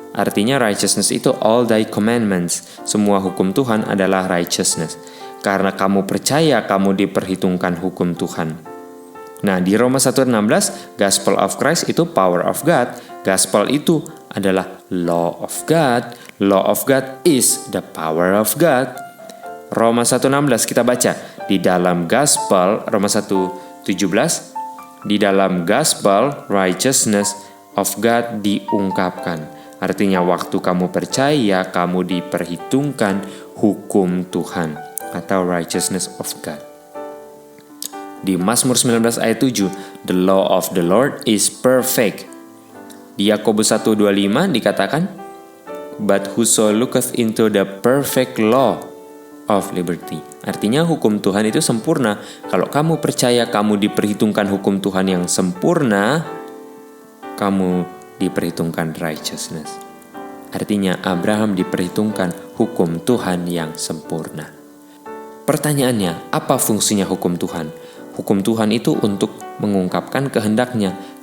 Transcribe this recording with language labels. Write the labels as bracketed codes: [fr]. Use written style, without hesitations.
[id] Artinya [en] righteousness itu all thy commandments. [id] Semua hukum Tuhan adalah righteousness. Karena kamu percaya, kamu diperhitungkan hukum Tuhan. Nah, di Roma 1:16, [en] Gospel of Christ [id] itu [en] power of God. Gospel [id] itu adalah [en] law of God. Law of God is the power of God. [id] Roma 1:16 kita baca. Di dalam Gospel, Roma 1:17, di dalam Gospel, [en] righteousness of God [id] diungkapkan. Artinya waktu kamu percaya, kamu diperhitungkan hukum Tuhan atau [en] righteousness of God. [id] Di Mazmur 19 ayat 7, [en] the law of the Lord is perfect. [id] Di Yakobus 1:25 dikatakan, [en] but whoso looketh into the perfect law of liberty. [id] Artinya hukum Tuhan itu sempurna. Kalau kamu percaya kamu diperhitungkan hukum Tuhan yang sempurna, kamu diperhitungkan righteousness. Artinya Abraham diperhitungkan hukum Tuhan yang sempurna. Pertanyaannya, apa fungsinya hukum Tuhan? Hukum Tuhan itu untuk mengungkapkan kehendaknya.